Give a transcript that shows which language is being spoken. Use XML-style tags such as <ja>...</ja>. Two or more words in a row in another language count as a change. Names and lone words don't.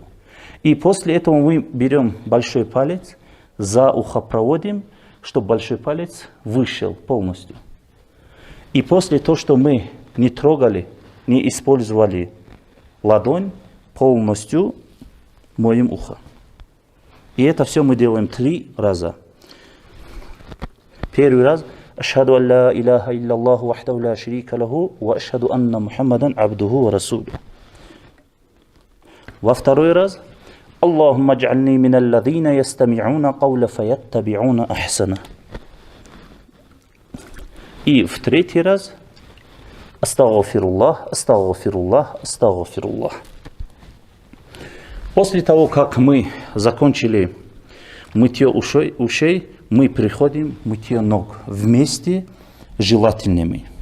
<ru>И после этого мы берем большой палец, за ухо проводим, чтобы большой палец вышел полностью. И после того, что мы не трогали не использовали ладонь, полностью моем ухо. И это все мы делаем 3 раза. Первый раз.</ru> <ar>أشهد أن لا إله إلا الله وحده لا شريك له وأشهد أن محمدا عبده ورسوله.</ar> <ru>Во второй раз.</ru> <ar>اللهم اجعلني من الذين يستمعون القول فيتبعون أحسنه.</ar> <ru>И в 3-й раз.</ru> <ar>أستغفر الله أستغفر الله أستغفر الله.</ar> <ru>После того, как мы закончили мытье ушей, мы переходим к мытью ног вместе с желательными.</ru>